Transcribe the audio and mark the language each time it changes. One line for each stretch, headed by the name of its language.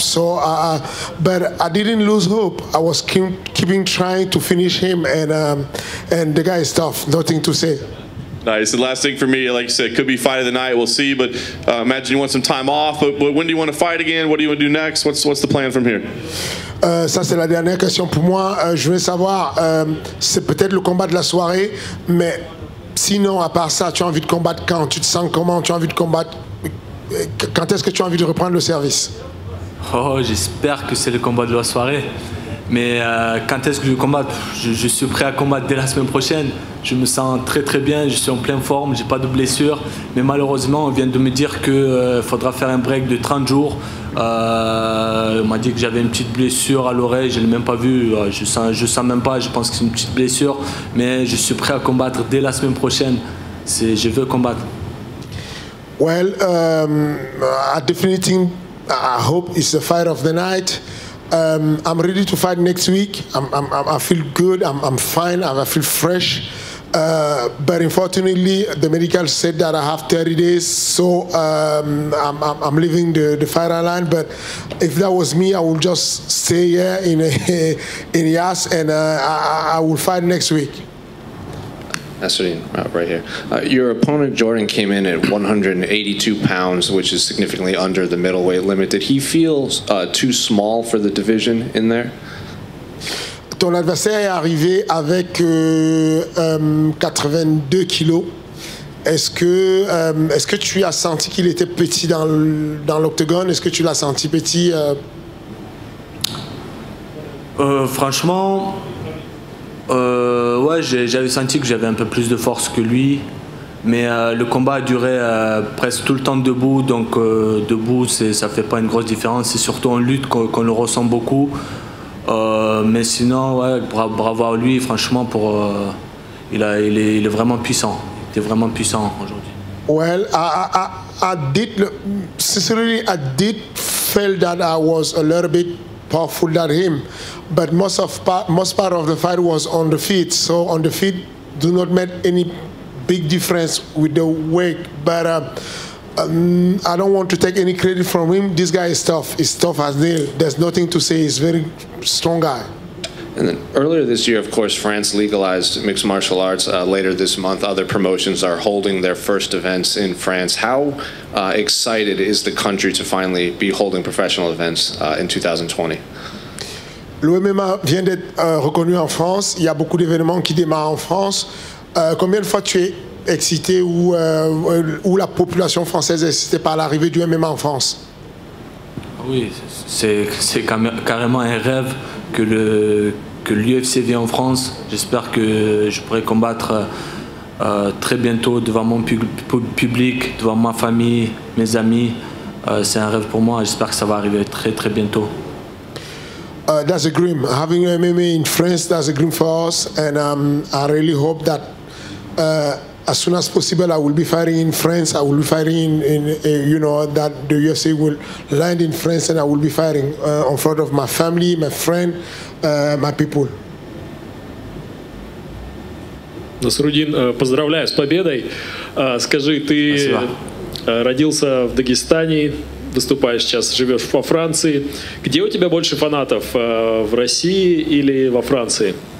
English: So, but I didn't lose hope. I was keeping trying to finish him, and the guy is tough. Nothing to say. Nice. The last thing for me, like you said, could be fight of the night. We'll see. But imagine you want some time off. But when do you want to fight again? What do you want to do next? What's the plan from here?
French: Ça, c'est la dernière question pour moi. Je veux savoir, c'est peut-être le combat de la soirée, mais sinon, à part ça, tu as envie de combattre quand? Tu te sens comment? Tu as envie de combattre? Quand est-ce que tu as envie de reprendre le service? Oh, j'espère que c'est le combat de la soirée. Mais quand est-ce que je combatte? Je suis prêt à combattre dès la semaine prochaine. Je me sens très très bien, je suis en pleine forme, j'ai pas de blessure. Mais malheureusement, on vient de me dire qu'il faudra faire un break de 30 jours. On m'a dit que j'avais une petite blessure à l'oreille, je ne l'ai même pas vu. Je sens même pas, je pense que c'est une petite blessure. Mais je suis prêt à combattre dès la semaine prochaine. Je veux combattre.
English: Well, I definitely think, I hope it's the fight of the night. I'm ready to fight next week. I feel good. I'm fine. I feel fresh. But unfortunately, the medical said that I have 30 days, so I'm leaving the fighter line. But if that was me, I would just stay here in Yas, and I will fight next week. Nasruddin, right here. Your opponent, Jordan, came in at 182 pounds, which is significantly under the middleweight limit. Did he feel too small for the division in there?
French: Ton adversaire est arrivé avec 82 kilos. Est-ce que tu as senti qu'il était petit dans l'octogone? Est-ce que tu l'as senti petit? Franchement, ouais, j'avais senti que j'avais un peu plus de force que lui, mais le combat a duré presque tout le temps debout, donc debout ça fait pas une grosse différence, c'est surtout en lutte qu'on le ressent beaucoup. Mais sinon, ouais, bravo à lui, franchement, il est vraiment puissant, il était vraiment puissant aujourd'hui.
English: Well, I sincerely feel that I was a little bit powerful than him, but most part of the fight was on the feet. So on the feet do not make any big difference with the weight. But I don't want to take any credit from him. This guy is tough. He's tough as nail. There's nothing to say. He's a very strong guy. And then earlier this year, of course, France legalized mixed martial arts. Later this month, other promotions are holding their first events in France. How excited is the country to finally be holding professional events in 2020?
French: L'OMMA vient d'être reconnu en France. Il y a beaucoup d'événements qui démarrent en France. Combien de fois tu es excité ou la population française est excitée par l'arrivée du MMA en France? Oui, c'est carrément un rêve que l'UFC vienne en France. J'espère que je pourrai combattre très bientôt devant mon public, devant ma famille, mes amis. C'est un rêve pour moi. J'espère que ça va arriver très très bientôt.
English: That's a dream. Having MMA in France, that's a dream for us, and I really hope that as soon as possible, I will be fighting in France. I will be fighting that the UFC will land in France, and I will be fighting in front of my family, my friend, my people.
Russian: Насруддин, поздравляю с победой. Скажи, ты Спасибо. Родился в Дагестане, выступаешь сейчас, живешь во Франции. Где у тебя больше фанатов, в России или во Франции?